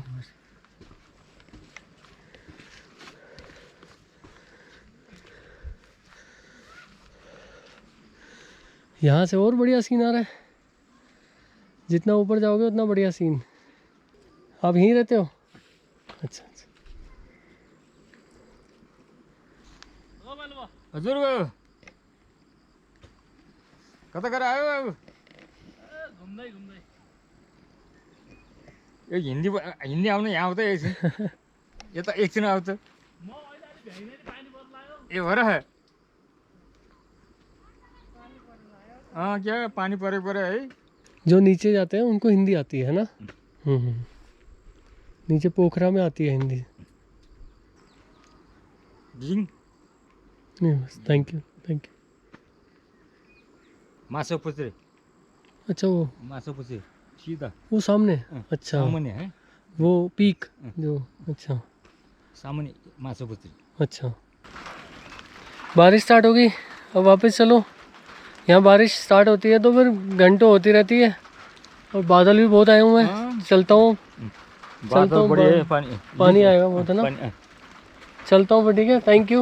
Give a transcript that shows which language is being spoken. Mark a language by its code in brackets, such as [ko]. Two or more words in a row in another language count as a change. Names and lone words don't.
[hi] यहाँ से और बढ़िया सीन आ रहा है, जितना ऊपर जाओगे उतना बढ़िया सीन। आप यहीं रहते हो? अच्छा अच्छा। [ne] हजुर कता गएर आयो अब? घुम्दै घुम्दै यो हिन्दी आउनु यहाँ आउँदै एकछिन यता एकछिन आउँछ ए हो र क्या पानी परे है। [hi] जो नीचे जाते हैं उनको हिंदी आती है ना? नीचे पोखरा में आती है हिंदी। जिङ नहीं बस [en] thank you thank you. [hi] माछापुच्छ्रे अच्छा वो माछापुच्छ्रे सीधा वो सामने। अच्छा सामुन्ने है वो पीक जो। अच्छा सामुन्ने माछापुच्छ्रे। अच्छा बारिश स्टार्ट हो गई, अब वापस चलो। यहाँ बारिश स्टार्ट होती है तो फिर घंटों होती रहती है और बादल भी बहुत आए हुए हैं। चलता हूँ पानी आएगा बहुत है ना। चलता हूँ फिर ठीक है। [en] thank you.